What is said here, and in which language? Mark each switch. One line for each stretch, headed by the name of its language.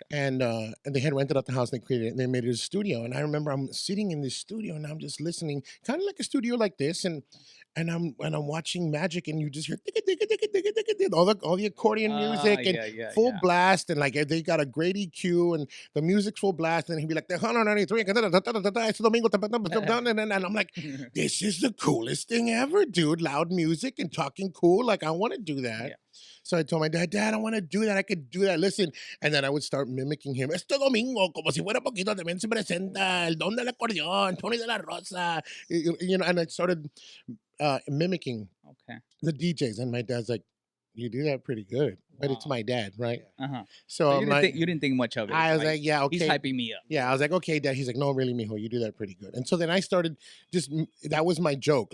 English: And they had rented out the house. They created it, and they made it a studio. And I remember I'm sitting in this studio, and I'm just listening, kind of like a studio like this, and I'm watching Magic, and you just hear all the accordion music and full blast, and like they got a great EQ, and the music's full blast, and he'd be like, "Tejano 93, it's Domingo," and I'm like, this is the coolest thing ever, dude! Loud music and talking cool. Like I want to do that. Yeah. So I told my dad, I want to do that. I could do that. Listen. And then I would start mimicking him.
Spanish: Este domingo, como si fuera poquito, también se presenta el don del acordeón, Tony de la Rosa.
English: And I started mimicking Okay. the DJs. And my dad's like, you do that pretty good. But it's Wow. my dad, right? Uh-huh. So you, I'm didn't like, think, you didn't think much of it. I was like, yeah, okay. He's hyping me up. Yeah, I was like, okay, Dad. He's like, no, really, mijo, you do that pretty good. And so then I started that was my joke.